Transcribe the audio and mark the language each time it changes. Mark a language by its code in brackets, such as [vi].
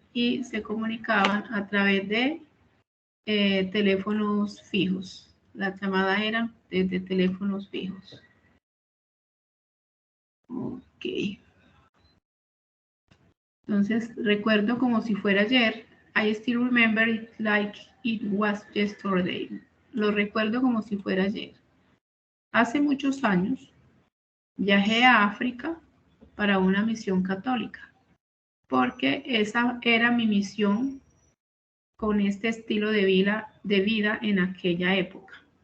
[es] y se comunicaban a través de teléfonos fijos. Las llamadas eran desde teléfonos fijos. Ok. Entonces, recuerdo como si fuera ayer. [en] I still remember it like it was yesterday. [es] Lo recuerdo como si fuera ayer. Hace muchos años, viajé a África para una misión católica, porque esa era mi misión con este estilo de vida en aquella época.